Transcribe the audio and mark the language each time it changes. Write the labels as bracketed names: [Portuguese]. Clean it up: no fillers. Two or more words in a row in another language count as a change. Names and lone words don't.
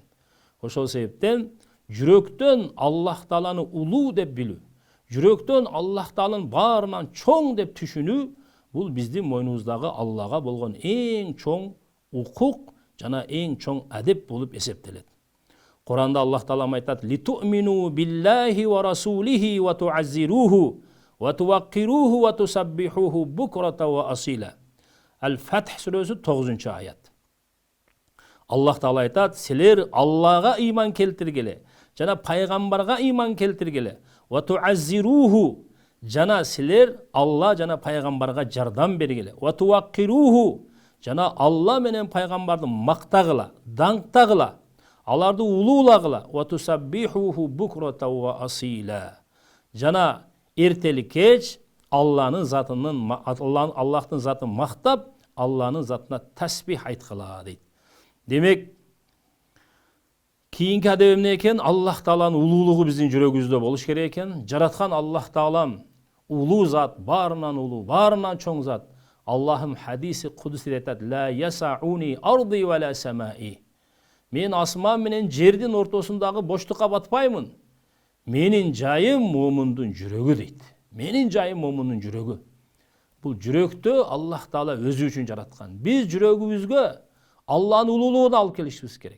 [Kyrgyz] Ошол себептен жүрөктөн Аллах Тааланы улуу деп билүү, жүрөктөн Аллах Тааланын баарынан чоң деп түшүнүү, бул биздин мойнубуздагы Аллага болгон эң чоң укук жана эң чоң адеп болуп эсептелет. Куранда Аллах Таала айтат: [Arabic] "لتؤمنوا بالله ورسوله وتعزروه وتوقروه وتسبحوه بكرة وأصيلا." [Kyrgyz] Аль-Фатх сүрөсү 9-аят. Аллах Таала айтат: "Силер Аллага ыйман келтиргиле, жана пайгамбарга ыйман келтиргиле, [Arabic] وتعزروه, [Kyrgyz] жана силер Алла жана пайгамбарга жардам бергиле, [Arabic] وتوقروه, [Kyrgyz] жана Алла менен пайгамбарды мактагыла, даңктагыла, аларды улуулагыла, [Arabic] وتسبحوه بكرة وأصيلا, [Kyrgyz] жана эртели кеч Аллахтын затын мактап, Аллахтын затына тасбих айткыла" дейт. Демек, кийинки адеп эмне экен? Аллах Тааланын улуулугу биздин жүрөгүбүздө болуш керек экен. Жараткан Аллах Таалам улуу зат, баарынан улуу, баарынан чоң зат. Аллахым хадиси кудусиде айтат: [Arabic] "لا يسعني أرضي ولا سمائي." [Kyrgyz] Мен асман менен жердин ортосундагы боштукка батпаймын. Менин жайым момундун жүрөгү дейт. Менин жайым момундун жүрөгү. Бул жүрөктө Аллах Таала өзү үчүн жараткан. Биз жүрөгүбүзгө Аллахнын улуулугун алып келишибиз керек.